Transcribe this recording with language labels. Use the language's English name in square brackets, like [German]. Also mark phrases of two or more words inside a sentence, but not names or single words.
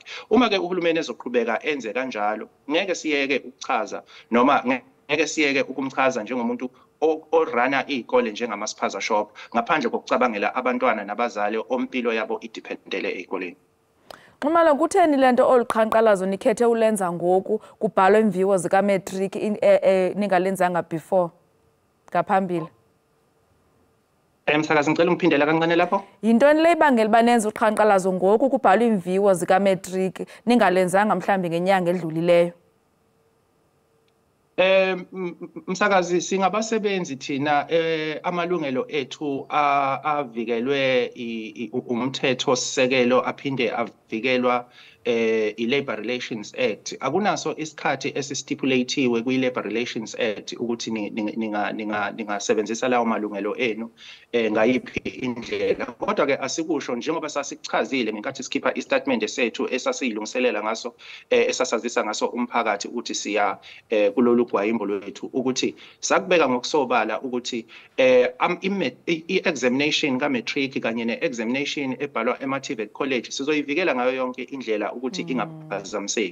[Zulu] Uma ke uhulumeni ezoqhubeka enze kanjalo ngeke siyeke ukuchaza noma ngeke siyeke ukumchaza njengomuntu orana izikole njengamaspaza shop ngaphandle kokucabangela abantwana nabazali ompilo yabo idependele ezikoleni. [Xhosa] Nxumalo kutheni lento oluqhankqalazo nikhethe ulenza ngoku kubhalwe imviwo zika matric ningalenzanga before ngaphambili? [Zulu] Msakazi ngicela ungiphindela kancane lapho. [Xhosa] Yintoni le ibangela banenza uqhankqalazo ngoku kubhalwe imviwo zika matric ningalenzanga mhlambi ngenyanga edlulileyo? [Zulu] Msakazi singabasebenzi thina amalungelo ethu avikelwe umthetho sisekelo aphinde avikelwa i-Labor Relations Act. Akunaso isikhathi esistipulatiwe kwi-Labor Relations Act ukuthi ningasebenzisa lawo malungelo enu ngayiphi indlela. Kodwa ke asikusho njengoba sasichazile ngenkathi sikhipha istatement sethu esasiyilungiselela ngaso esasazisa ngaso umphakathi ukuthi siya kulolu gwayimbo lwethu ukuthi sakubeka ngokusobala ukuthi i-examination ka-matric kanye ne-examination ebhalwa ema-TVET college sizoyivikela ngayo yonke indlela ukuthi ingaphazamiseki.